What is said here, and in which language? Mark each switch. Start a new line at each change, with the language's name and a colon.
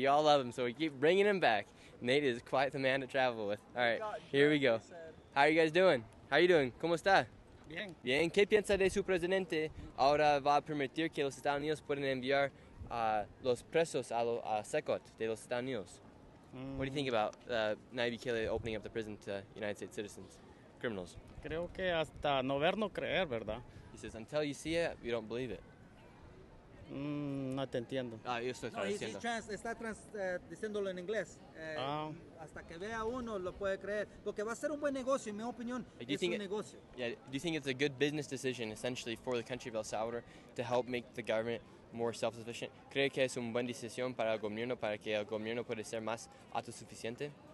English: Y'all love him, so we keep bringing him back. Nate is quite the man to travel with. All right, here we go. How are you guys doing? How are you doing?
Spanish: ¿Cómo está? Bien. Bien. ¿Qué piensa de su presidente? Ahora va a permitir que los Estados Unidos puedan enviar los presos a SECOT de los Estados Unidos.
English: What do you think about Nayib Bukele opening up the prison to United States citizens, criminals?
Spanish: Creo que hasta no ver, no creer, ¿verdad?
English: He says, until you see it, you don't believe it.
Spanish: No te entiendo. Yo estoy No, traduciendo. diciéndolo en inglés. Hasta que vea uno lo puede creer. Porque va a ser un buen negocio, en mi opinión.
English: Do you
Spanish: Es
English: think
Spanish: un
English: it-
Spanish: negocio.
English: Yeah, do you think it's a good business decision, essentially, for the country of El Salvador to help make the government more self-sufficient?
Spanish: ¿Cree que es una buena decisión para el gobierno, para que el gobierno pueda ser más autosuficiente?